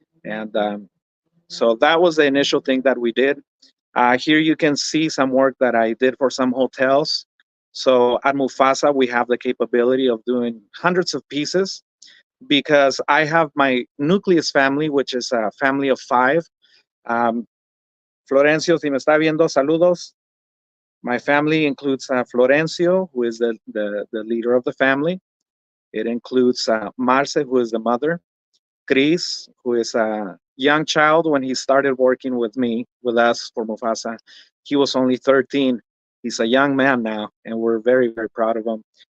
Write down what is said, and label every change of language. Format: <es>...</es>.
<en>And so that was the initial thing that we did. Here you can see some work that I did for some hotels. So at Mufasa, we have the capability of doing hundreds of pieces because I have my nucleus family, which is a family of 5.</en> <es>Um, Florencio, si me está viendo, saludos.</es> <en>My family includes Florencio, who is the leader of the family. It includes Marce, who is the mother. Chris, who is a young child when he started working with us for Mufasa. He was only 13. He's a young man now, and we're very, very proud of him.</en>